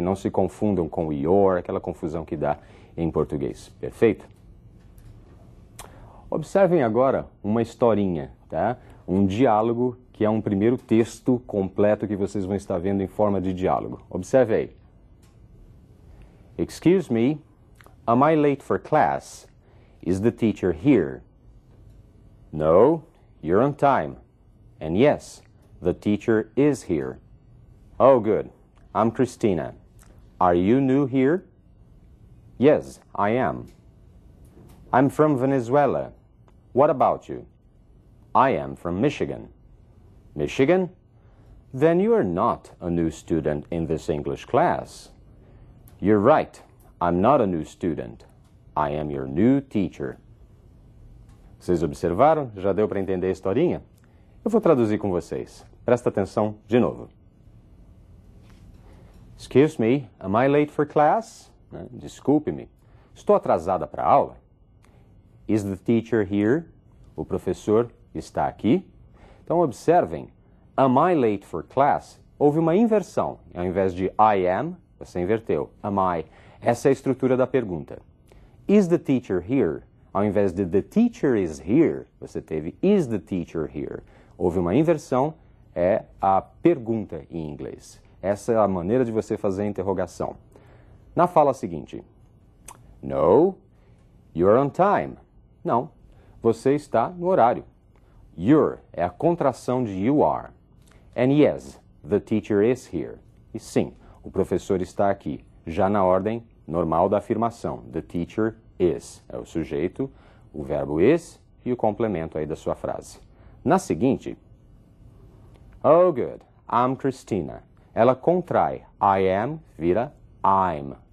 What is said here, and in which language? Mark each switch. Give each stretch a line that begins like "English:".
Portuguese: Não se confundam com o your, aquela confusão que dá em português. Perfeito? Observem agora uma historinha, tá? Um diálogo que é um primeiro texto completo que vocês vão estar vendo em forma de diálogo. Observe aí.
English: Excuse me, am I late for class? Is the teacher here? No, you're on time. And yes, the teacher is here. Oh, good. I'm Christina. Are you new here? Yes, I am. I'm from Venezuela. What about you? I am from Michigan. Michigan? Then you are not a new student in this English class. You're right. I'm not a new student. I am your new teacher.
Portuguese: Vocês observaram? Já deu para entender a historinha? Eu vou traduzir com vocês. Presta atenção de novo.
English: Excuse me, am I late for class?
Portuguese: Desculpe-me. Estou atrasada para a aula?
English: Is the teacher here?
Portuguese: O professor está aqui? Então observem,
English: am I late for class?
Portuguese: Houve uma inversão. Ao invés de I am, você inverteu. Am I? Essa é a estrutura da pergunta.
English: Is the teacher here?
Portuguese: Ao invés de
English: the teacher is here,
Portuguese: você teve
English: is the teacher here.
Portuguese: Houve uma inversão, é a pergunta em inglês. Essa é a maneira de você fazer a interrogação. Na fala seguinte,
English: no, you're on time.
Portuguese: Não, você está no horário. You're é a contração de you are.
English: And yes, the teacher is here.
Portuguese: E sim, o professor está aqui, já na ordem normal da afirmação. The teacher is é o sujeito, o verbo is e o complemento aí da sua frase. Na seguinte,
English: oh good, I'm Christina.
Portuguese: Ela contrai I am, vira I'm.